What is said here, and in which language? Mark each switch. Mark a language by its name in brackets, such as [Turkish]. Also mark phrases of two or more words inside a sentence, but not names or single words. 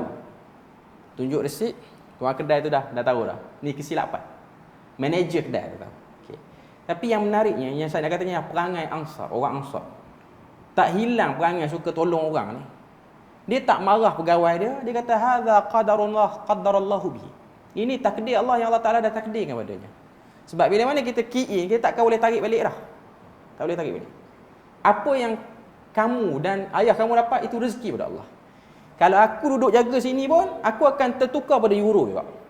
[Malay] Tunjuk resit, tuan kedai tu dah tahu dah. Ni kesilapan. Manager kedai tu tahu. Okay. Tapi yang menariknya, yang saya nak katanya, perangai Ansar, orang Ansar. Tak hilang perangai suka tolong orang ni. Dia tak marah pegawai dia, dia kata [Arabic] هذا قدر الله قدر الله به. [Malay] Ini takdir Allah yang Allah Taala dah takdirkan padanya. Sebab bila mana kita [English] key in, [Malay] kita takkan boleh tarik balik dah. Tak boleh tarik balik. Apa yang kamu dan ayah kamu dapat itu rezeki pada Allah. Kalau aku duduk jaga sini pun, aku akan tertukar pada euro juga.